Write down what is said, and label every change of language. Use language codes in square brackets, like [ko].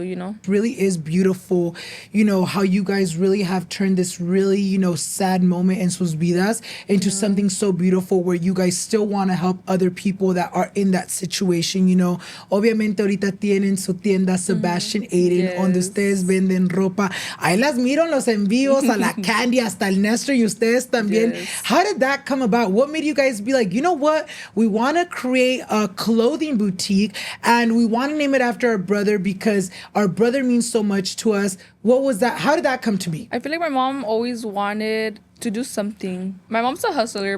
[en] It really is beautiful, how you guys really have turned this really, sad moment in [es] sus vidas [en] into something so beautiful where you guys still want to help other people that are in that situation, [es] Obviamente ahorita tienen su tienda Sebastian Aiden, donde ustedes venden ropa. Ahí las miro en los envíos a la Candy, hasta el Nestor y ustedes también. [en] Yes. How did that come about? What made you guys be like, you know what? We want to create a clothing boutique and we want to name it after our brother because our brother means so much to us. What was that? How did that come to be? I feel like my mom always wanted to do something. My mom's a hustler.